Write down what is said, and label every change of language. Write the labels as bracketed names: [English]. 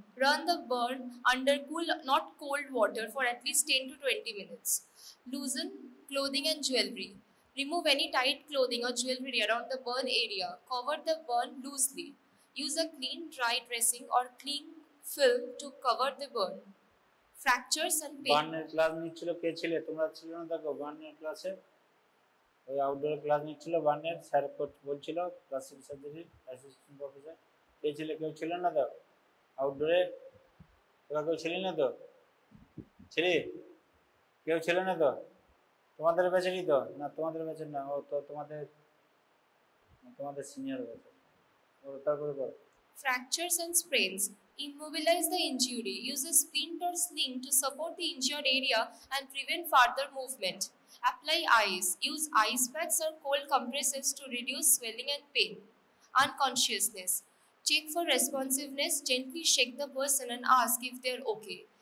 [English] Run the burn under cool, not cold water for at least 10 to 20 minutes. Loosen clothing and jewelry. Remove any tight clothing or jewelry around the burn area. Cover the burn loosely. Use a clean, dry dressing or cling film to cover the burn. Fractures and pain. [Bangla] বার্নের class নিচ্ছিল কে ছিলে? তোমরা ছিল না? দেখো বার্নের ক্লাসে ওই outdoor class নিচ্ছিল বার্নের sir বলছিল প্লাস্টিক সার্জারি অ্যাসিস্ট্যান্ট প্রফেসর। কে ছিলে? কেউ ছিল না তো আউটডোরে? তোরা কেউ ছিলি না তো? ছিলি? কেউ ছিল না তো? তোমাদের ব্যাচেরই তো? না তোমাদের ব্যাচের না, ও তো তোমাদের সিনিয়র ব্যাচের। ও তারপরে বল। [English] Fractures and sprains. Immobilize the injury. Use a splint or sling to support the injured area and prevent further movement. Apply ice. Use ice packs or cold compresses to reduce swelling and pain. Unconsciousness. Check for responsiveness. Gently shake the person and ask if they are okay.